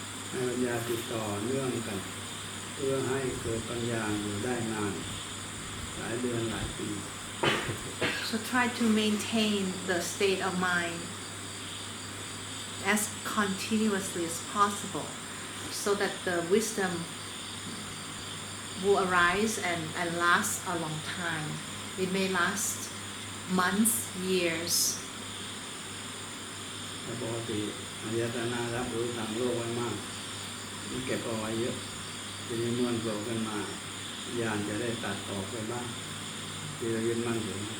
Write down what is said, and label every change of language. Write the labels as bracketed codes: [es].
[th] ให้ปัญญาติดต่อเนื่องกันเพื่อให้เกิดปัญญาอยู่ได้นานหลายเดือนหลายปี [en] So try to maintain the state of mind as continuously as possible so that the wisdom will arise and last a long time. It may last months, years. [th] ปกติอายตนะรับรู้ทางโลกไว้มากมันเก็บเอาไว้เยอะทีนี้เมื่อโผล่ขึ้นมาญาณจะได้ตัดออกไปบ้างที่เรายึดมั่นอยู่